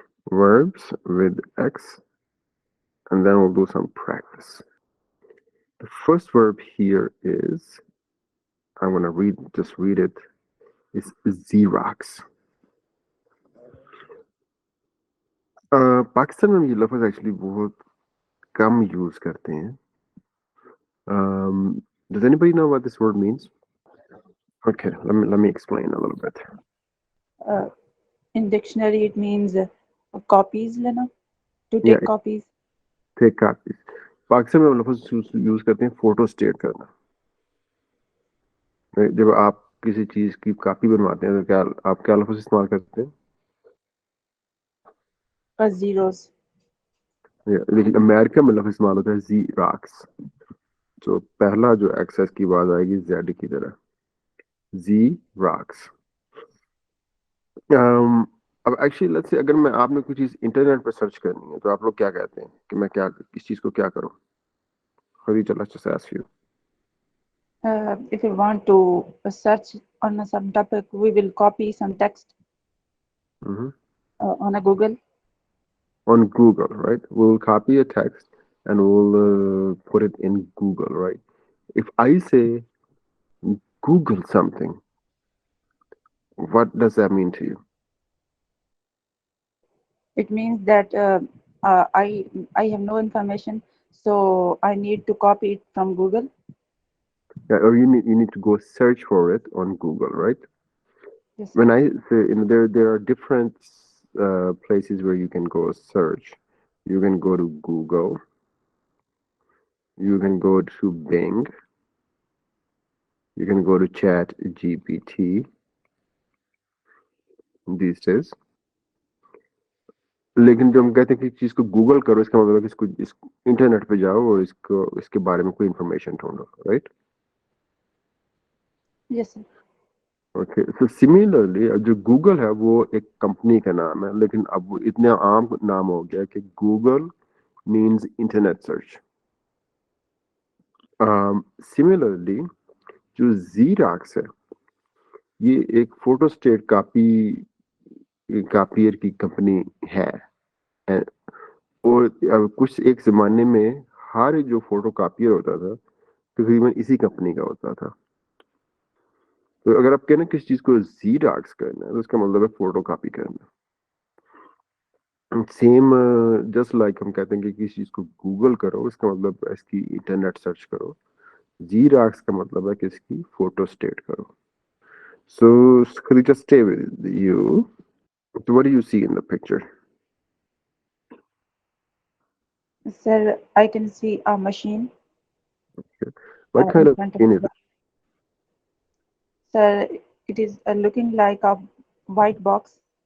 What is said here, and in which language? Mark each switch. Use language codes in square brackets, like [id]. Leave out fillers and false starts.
[en] Verbs with X, and then we'll do some practice. The first verb here is, I'm going to just read it, is Xerox. [hi] Pakistan में ये लफ्ज़ actually बहुत कम use करते हैं. [en] Does anybody know what this word means? Okay, let me explain a little bit. In dictionary, it means copies, [hi] Lena, [en] to Yeah, take copies. take copies. [hi] Pakistan में लफ्ज़ use करते हैं फोटो स्टेट करना. जब आप किसी चीज की कॉपी बनवाते हैं तो आप क्या लफ्ज़ इस्तेमाल करते हैं? [en] Zeros. [hi] लेकिन अमेरिका में लफ्ज़ इस्तेमाल होता है ज़ीरॉक्स. तो पहला जो एक्सेस की आवाज आएगी जेड की तरह, ज़ीरॉक्स. अब [en] actually let's say [hi] अगर मैं आपने कोई चीज इंटरनेट पर सर्च करनी है तो आप लोग क्या कहते हैं कि मैं क्या किस चीज को क्या करूं? [en] Khadija, let's just ask you. If you want to search on some topic, we will copy some text Mhm. on a Google. On Google, right? We'll copy a text and we'll put it in Google, right? If I say Google something, what does that mean to you? It means that I have no information, so I need to copy it from Google. Yeah, or you need to go search for it on Google, right? Yes, When I say there are different places where you can go search. You can go to Google. You can go to Bing. You can go to Chat GPT these days. [hi] लेकिन जब हम कहते हैं कि चीज को Google करो, इसका मतलब है कि इसको इंटरनेट पे जाओ और इसको इसके बारे में कोई इंफॉर्मेशन ढूंढो, right? [en] yes, sir. Okay, so similarly [hi] जो गूगल है वो एक कंपनी का नाम है, लेकिन अब वो इतना आम नाम हो गया कि [en] Google means internet search. [hi] Similarly जो ज़ीरॉक्स है ये एक फोटोस्टेट कापियर की कंपनी है. और कुछ एक जमाने में हर जो फोटो कापियर होता था तकरीबन इसी कंपनी का होता था. तो अगर आप कहना किसी चीज को ज़ीरॉक्स करना है तो उसका मतलब है फोटो कॉपी करना. [en] same just like [hi] हम कहते हैं कि किसी चीज को गूगल करो, इसका मतलब इसकी इंटरनेट सर्च करो. ज़ीरॉक्स का मतलब है कि इसकी फोटो स्टेट करो. [en] So, could you just stay with you? So what do you see in the picture? Sir, I can see a machine What kind in of front of machine me. is it? Sir, it is looking like a white box.